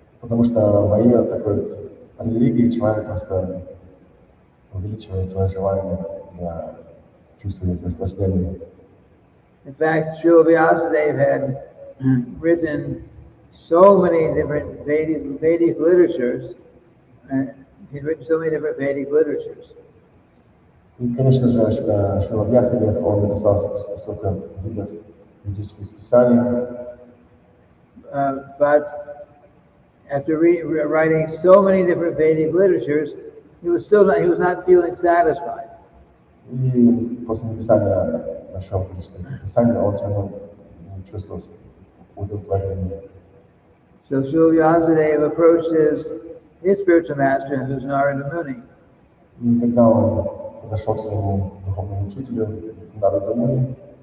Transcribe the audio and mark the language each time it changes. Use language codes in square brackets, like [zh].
[ru] Потому что во имя такой религии человек просто увеличивает свое желание для чувствовать наслаждение. [en] In fact, Srila Vyasadeva had written so many different Vedic literatures, and he'd written so many different Vedic literatures. [ru] И, конечно же, Шрила Вьясадев, он написал столько видов ведических писаний. [en] But after writing so many different Vedic literatures, he was not feeling satisfied. [ru] И после написания большого количества писаний он все равно не чувствовал удовлетворения. [en] So Srila Vyasadeva approached his spiritual master, who's Narada Muni. [ru] И тогда он подошел к своему духовному учителю Нараду Муни.